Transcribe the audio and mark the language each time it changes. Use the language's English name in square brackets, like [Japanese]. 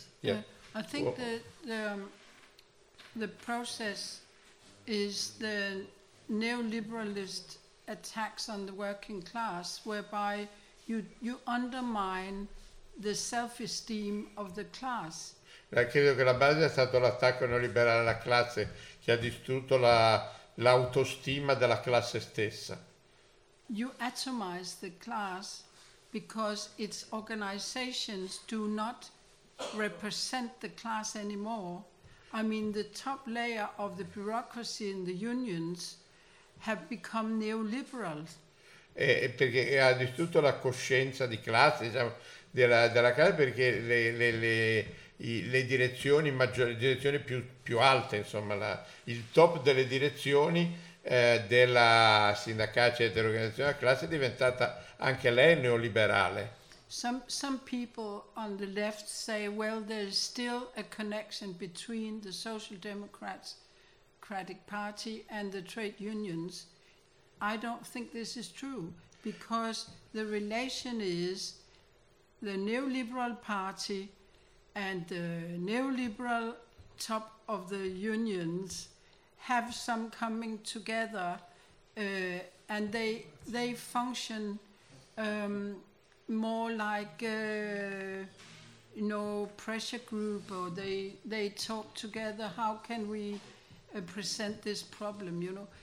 [English] Yes. I think the process is the neoliberalist attacks on the working class, whereby you undermine the self-esteem of the class. [Italian] Credo che la base è stato l'attacco neoliberale alla classe che ha distrutto l'autostima della classe stessa. [English] You atomize the class because its organizations do not represent the class anymore. I mean, the top layer of the bureaucracy in the unions have become neoliberal. [Italian] Perché ha distrutto la coscienza di classe, diciamo, della casa, perché le direzioni maggiori, direzioni più alte, insomma, il top delle direzioni della sindacale e dell'organizzazione della classe è diventata anche lei neoliberale. [English] Some people on the left say, well, there's still a connection between the Social Democratic Party and the trade unions. I don't think this is true, because the relation is the neoliberal party and the neoliberal top of the unions have some coming together and they function more like you know, pressure group, or they talk together, how can we present this problem, you know.